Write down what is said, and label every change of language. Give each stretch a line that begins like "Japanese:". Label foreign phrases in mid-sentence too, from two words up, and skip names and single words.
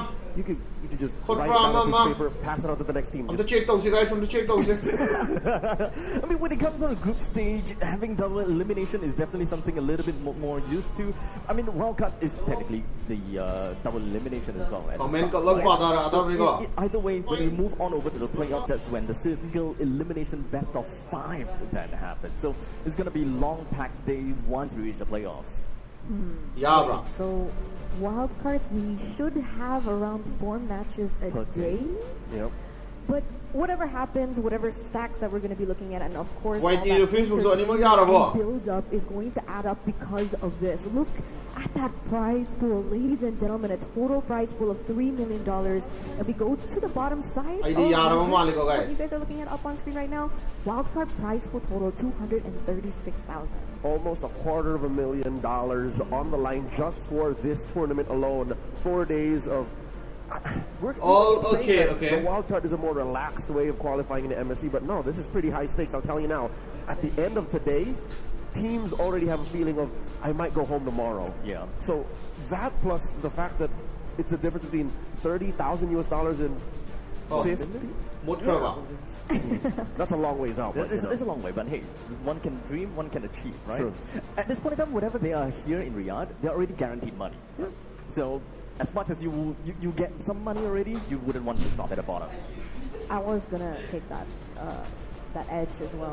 English: You could just Hot write bra, down a piece mama. of paper, pass it on to the next team. I'm the check those, you guys. I'm the check those. I mean, when it comes on a group stage, having double elimination is definitely something a little bit more used to. I mean, wildcards is technically the double elimination as well. at the Comment start. kat lang pa, Dara. Either way, when we move on over to the playoff, that's when the single elimination best of 5 then happens. So it's going to be long packed day once we reach the playoffs. Yeah, bro. So, wildcards, we should have around 4 matches a day. Yep. But whatever happens, whatever stacks that we're going to be looking at, and of course, Why all do that you Facebook so anymore, yara ba? build up is going to add up because of this. Look at that prize pool, ladies and gentlemen, a total prize pool of $3 million. If we go to the bottom side, Ay, di yara mo, mali ko, what guys. you guys are looking at up on screen right now, wildcard prize pool total $236,000. Almost $250,000 on the line just for this tournament alone. 4 days of. Okay. The wildcard is a more relaxed way of qualifying into MSC, but no, this is pretty high stakes. I'll tell you now. At the end of today, teams already have a feeling of I might go home tomorrow. Yeah. So that plus the fact that it's a difference between $30,000 and 50. Mut ka ba? That's a long ways out. But, It's a long way, but hey, one can dream, one can achieve, right? True. At this point in time, whenever they are here in Riyadh, they're already guaranteed money. So as much as you get some money already, you wouldn't want to stop at the bottom. I was gonna take that edge as well.